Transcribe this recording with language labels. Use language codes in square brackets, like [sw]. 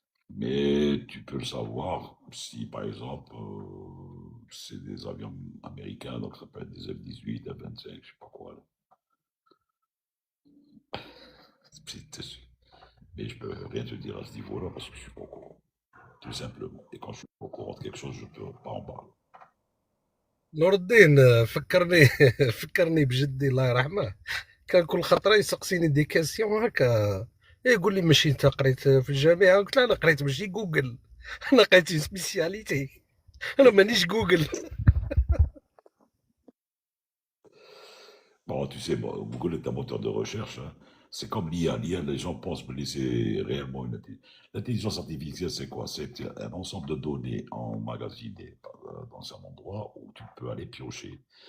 [fr] Mais tu peux le savoir si par exemple c'est des avions américains, donc ça peut être des F-18, F-25, je sais pas quoi. Là. Mais je peux rien te dire à ce niveau-là parce que je suis pas au courant. Tout simplement. Et quand je suis pas au courant de quelque chose, je ne peux pas en parler. [ar] نور الدين فكرني فكرني بجدي الله يرحمه. كان كل خطره يسقسيني دي كاسيون هكا، يقول لي ماشي انت قريت في الجامعه؟ قلت له انا قريت ماشي جوجل، انا قريت سبيسياليتي، انا مانيش جوجل. [fr] Bon, tu sais, bon, Google est un moteur de recherche. Hein. C'est comme l'IA. L'IA, les gens pensent que c'est réellement une intelligence. L'intelligence artificielle, c'est quoi? C'est un ensemble de données emmagasinées dans un endroit où tu peux aller piocher.